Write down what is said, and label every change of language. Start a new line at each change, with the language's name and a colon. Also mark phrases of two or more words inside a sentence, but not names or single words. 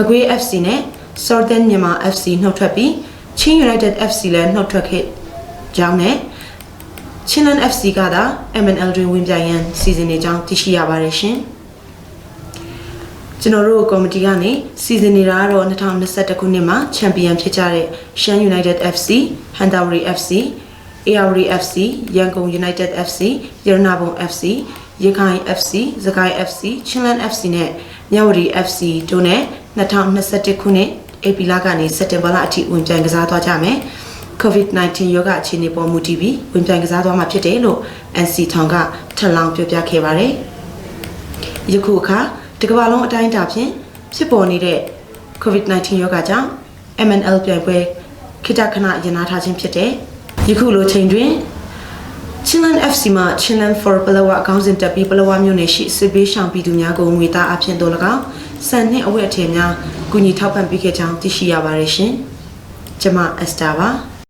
Burmese: ကွေး FC နဲ့ Southern Myanmar FC နှုတ်ထွက်ပြီး Chin United FC လည်းနှုတ်ထွက်ခဲ့ကြောင်းနဲ့ Chinland FC ကသာ MNL တွင်ဝင်ပြိုင်ရန်စီစဉ်နေကြောင်းသိရှိရပါတယ်ရှင်။ကျွန်တော်တို့ကော်မတီကနေစီစဉ်နေတာကတော့2021ခုနှစ်မှာချ န်ပီယံဖြစ်ကြတဲ့ Shan United FC, Hantawari FC, ARD FC, Yangon United FC, Yarnabon FC, Yekai FC, Zakai FC, Chinland FC နဲ့ Nyawari FC တို့နဲ့2021ခုနှစ်ဧပြီလကနေစက်တင်ဘာလ အထိဝင်ပြိုင်ကစားသွားကြမယ်။ COVID-19 ရောဂါအခြေအနေပေါ်မူတည်ပြီးဝင်ပြိုင်ကစားသွားမှာဖြစ်တယ်လို့ NC ထောင်ကထ ပ်လောင်းပြောပြခဲ့ပါတယ်။ယခုအခါတကမ္ဘာလုံးအတိုင်းအတာဖြင့်ဖြစ်ပေါ်နေတဲ့ COVID-19 ရောဂါကြောင့် MNL ပြိုင်ပွဲခိတခဏရနာထားခြင်းဖြစ်တဲ့ယခုလိုချိန်တွင် Chinland FC မှာ Chinland for ပလောဝအကောင်းစဉ်တက်ပြီးပလောဝမြို့နယ်ရှိစစ်ပေးရှောင်ပြည်သူများကိုငွေသားအဖြစ်တော်၎င်းစံနှင့်အဝတ်အထည်များကူညီထောက်ပံ့ပေးခဲ့ကြောင်းသိရှိရပါတယ်ရှင်။ကျွန်မအက်စတာပါ